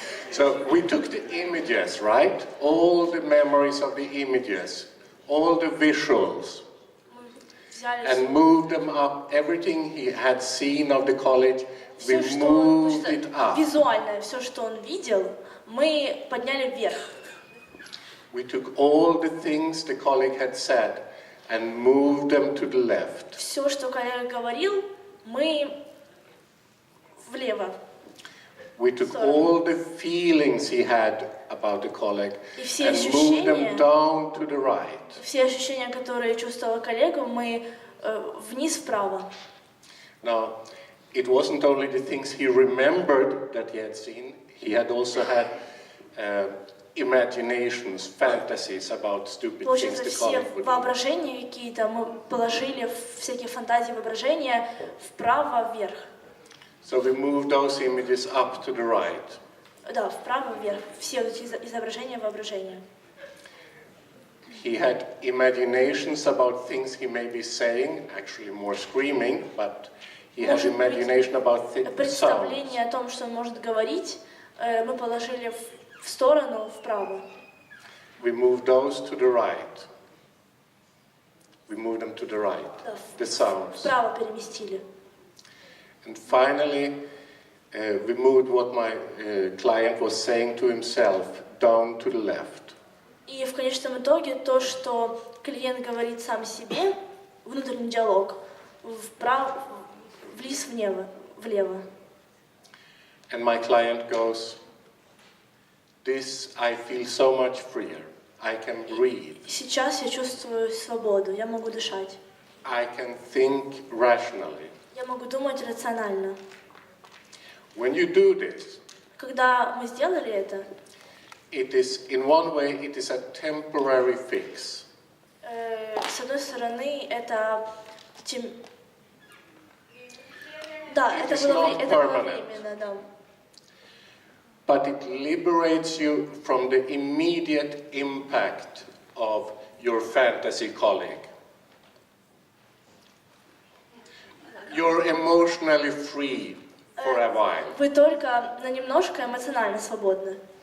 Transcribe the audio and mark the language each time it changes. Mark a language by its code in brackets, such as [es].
[en] So we took the images, right? All the memories of the images, all the visuals, and moved them up. Everything he had seen of the college, we moved it up. [ru] Визуальное, все, что он видел, мы подняли вверх. [en] We took all the things the colleague had said and moved them to the left. [ru] Все, что коллега говорил, мы влево. [en] We took all the feelings he had about the colleague and moved them down to the right. [ru] Все ощущения, которые чувствовала коллега, мы вниз вправо. [en] Now, it wasn't only the things he remembered that he had seen, he had also had imaginations, fantasies about stupid things the colleague would do. [ru] Воображения какие-то мы положили, всякие фантазии, воображения вправо, вверх. [en] So we moved those images up to the right. [ru] Да, вправо, вверх. Все эти изображения, воображения. [en] He had imaginations about things he may be saying, actually more screaming, but He has imagination about the sounds. [ru] Представление о том, что он может говорить, мы положили в сторону, вправо. [en] We move those to the right. We move them to the right, the sounds. [ru] Вправо переместили. [en] And finally, we moved what my client was saying to himself down to the left. [ru] И в конечном итоге то, что клиент говорит сам себе, внутренний диалог, вправо, вниз, влево. [en] And my client goes, "This I feel so much freer. I can breathe. [ru] Сейчас я чувствую свободу, я могу дышать. [en] I can think rationally." [ru] Я могу думать рационально. [en] When you do this, [ru] Когда мы сделали это, [en] it is, in one way, it is a temporary fix. [ru] с одной стороны, это да, это было временно, да. [en] But it liberates you from the immediate impact of your fantasy colleague. You're emotionally free for a while. [ru] Вы только на немножко эмоционально свободны.